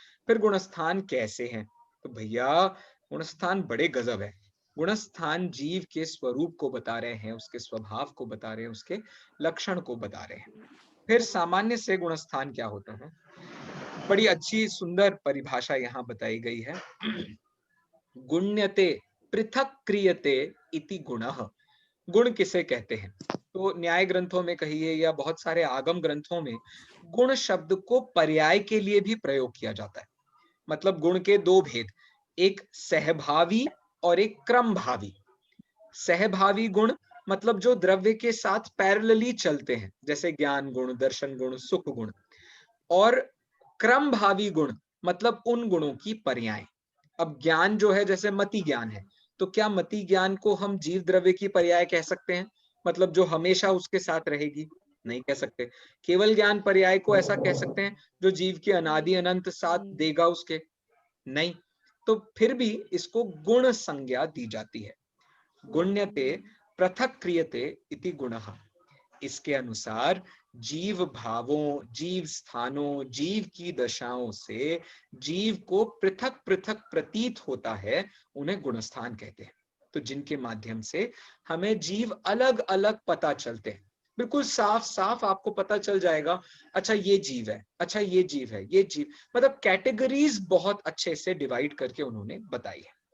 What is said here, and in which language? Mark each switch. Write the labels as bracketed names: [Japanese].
[Hindi] फिर गुणस्थान कैसे हैं? तो भैया गुणस्थान बड़े गजब है। गुणस्थान जीव के स्वरूप को बता रहे हैं, उसके स्वभाव को बता रहे हैं, उसके लक्षण को बता रहे हैं। फिर सामान्य से गुणस्थान क्या होता है? बड़ी अच्छी सुंदर परिभाषा यहाँ बताई गई है। [Sanskrit] गुण्यते पृथक क्रियते इति गुणः। [Hindi] गुण किसे कहते हैं? तो न्याय ग्रंथों में कहिए या बहुत सारे आगम ग्रंथों में गुण शब्द को पर्याय के लिए भी प्रयोग किया जाता है। मतलब गुण के दो भेद, एक सहभावी और एक क्रमभावी। सहभावी गुण मतलब जो द्रव्य के साथ पैरेलली चलते हैं, जैसे ज्ञान गुण, दर्शन गुण, सुख गुण। और क्रमभावी गुण मतलब उन गुणों की पर्याय। अब ज्ञान जो है, जैसे मति ज्ञान है, तो क्या मति ज्ञान को हम जीव द्रव्य की पर्याय कह सकते हैं? मतलब जो हमेशा उसके साथ रहेगी? नहीं कह सकते। केवल ज्ञान पर्याय को ऐसा कह सकते हैं जो जीव के अनादि अनंत साथ देगा उसके। नहीं, तो फिर भी इसको गुण संज्ञा दी जाती है। [Sanskrit] गुण्यते पृथक क्रियते इति गुणः। [Hindi] इसके अनुसार जीव भावों, जीव स्थानों, जीव की दशाओं से जीव को पृथक पृथक प्रतीत होता है, उन्हें गुणस्थान कहते हैं। तो जिनके माध्यम से हमें जीव अलग अलग पता चलते हैं, बिल्कुल साफ साफ आपको पता चल जाएगा, अच्छा ये जीव है, अच्छा ये जीव है, ये जीव, मतलब कैटेगरीज बहुत अच्छे से डिवाइड करके उन्होंने बताई है।